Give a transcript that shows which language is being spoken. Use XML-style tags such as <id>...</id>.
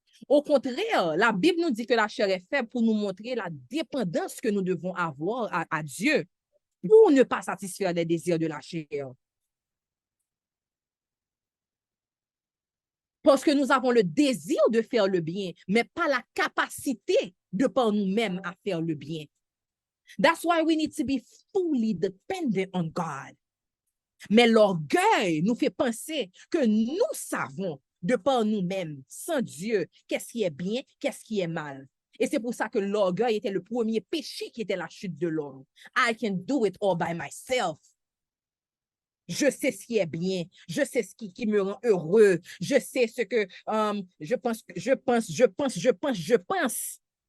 <fr>Au contraire, la Bible nous dit que la chair est faible pour nous montrer la dépendance que nous devons avoir à Dieu pour ne pas satisfaire les désirs de la chair. Parce que nous avons le désir de faire le bien, mais pas la capacité de par nous-mêmes à faire le bien.</fr> <en>That's why we need to be fully dependent on God.</en> <fr>Mais l'orgueil nous fait penser que nous savons de par nous-mêmes, sans Dieu, qu'est-ce qui est bien, qu'est-ce qui est mal. Et c'est pour ça que l'orgueil était le premier péché qui était la chute de l'homme.</fr> <en>I can do it all by myself.</en> <fr>Je sais ce qui est bien, je sais ce qui me rend heureux, je sais ce que je pense.</fr>